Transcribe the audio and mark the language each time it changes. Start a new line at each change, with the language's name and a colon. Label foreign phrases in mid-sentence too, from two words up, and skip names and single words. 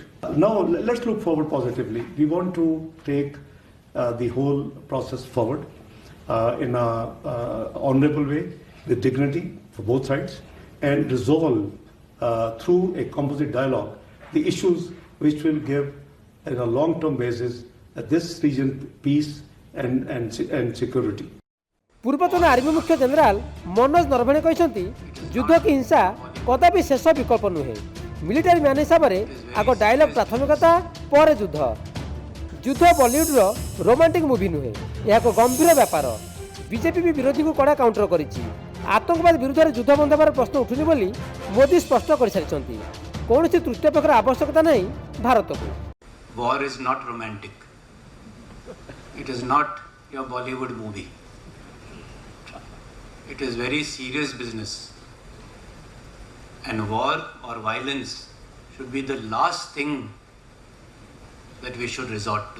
English: Now, let's look forward positively. We want to take the whole process forward in a honorable way, with dignity for both sides, and resolve through a composite dialogue the issues which will give, on a long-term basis, this region peace and security.
Odia: ପୂର୍ବତନ ଆର୍ମି ମୁଖ୍ୟ ଜେନେରାଲ ମନୋଜ ନରଭଣେ କହିଛନ୍ତି ଯୁଦ୍ଧ କି ହିଂସା କଦାପି ଶେଷ ବିକଳ୍ପ ନୁହେଁ।
English: military man
Odia: ହିସାବରେ ଆଗ ଡାଇଲଗ୍ ପ୍ରାଥମିକତା, ପରେ ଯୁଦ୍ଧ। ଯୁଦ୍ଧ ବଲିଉଡର
English: romantic movie
Odia: ନୁହେଁ, ଏହା ଏକ ଗମ୍ଭୀର ବ୍ୟାପାର। ବିଜେପି ବି ବିରୋଧୀକୁ କଡ଼ା କାଉଣ୍ଟର କରିଛି। ଆତଙ୍କବାଦ ବିରୁଦ୍ଧରେ ଯୁଦ୍ଧ ବନ୍ଦ ହେବାର ପ୍ରଶ୍ନ ଉଠୁନି ବୋଲି ମୋଦି ସ୍ପଷ୍ଟ କରିସାରିଛନ୍ତି। କୌଣସି ତୃତୀୟ ପକ୍ଷର ଆବଶ୍ୟକତା ନାହିଁ ଭାରତକୁ।
English: War is not romantic. It is not your Bollywood movie. It is very serious business. And war or violence should be the last thing that we should resort to.